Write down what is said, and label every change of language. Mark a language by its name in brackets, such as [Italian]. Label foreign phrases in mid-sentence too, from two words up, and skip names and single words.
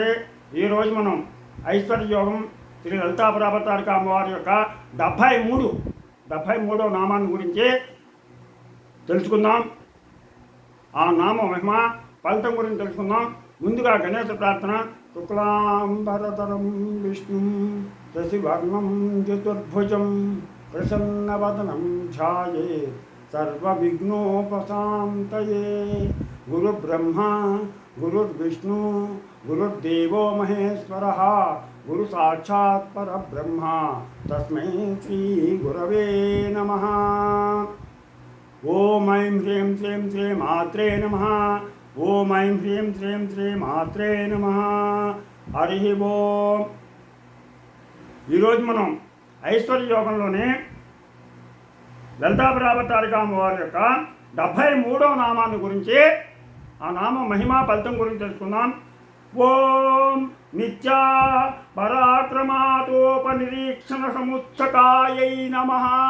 [Telugu] ఈరోజు మనం ఐశ్వర్య యోగం శ్రీ లలితా పరాభట్టారిక అమ్మవారి యొక్క 73వ నామాన్ని గురించి తెలుసుకుందాం. ఆ నామ మహిమ ఫలితం గురించి తెలుసుకుందాం. ముందుగా గణేశ ప్రార్థన. [Sanskrit] శుక్లాంబరధరం విష్ణు శశివర్ణం చతుర్భుజం ప్రసన్నవదనం ఛాయే सर्वविघ्नोपशान्तये. गुरुब्रह्मा गुरुर्विष्णु गुरुर्देवो महेश्वरः गुरुसाक्षात् परब्रह्म तस्मै श्रीगुरवे नमः. ॐ ऐं ह्रीं श्रीं श्री मात्रे नमः. ॐ ऐं ह्रीं श्रीं श्री मात्रे नमः. हरिः ओम्. [Telugu] ఈరోజు మనం ఐశ్వర్య యోగంలోనే లలితా పరాభట్టారిక అమ్మవారి యొక్క 73వ నామాన్ని గురించి, ఆ నామ మహిమా ఫలితం గురించి తెలుసుకుందాం. [Sanskrit] ఓం నిత్యా పరాక్రమాతోపనిరీక్షణ సముచ్చకాయై నమః.